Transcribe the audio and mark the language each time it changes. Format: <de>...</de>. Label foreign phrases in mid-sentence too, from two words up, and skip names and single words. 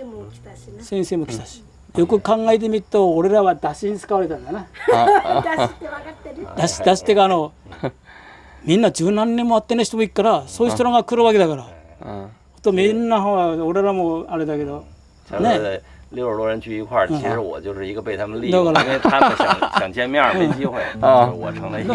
<ja>先生も来たし、よく考えてみると俺らは出しに使われたんだな。出しってかみんな十何年も会ってない人もいるから、そういう人らが来るわけだから、とみんなは俺らもあれだけどね。</ja> <zh>60 多人聚一块儿，其实我就是一个被他们利用，因为他们想见面没机会，我成了一个。</zh>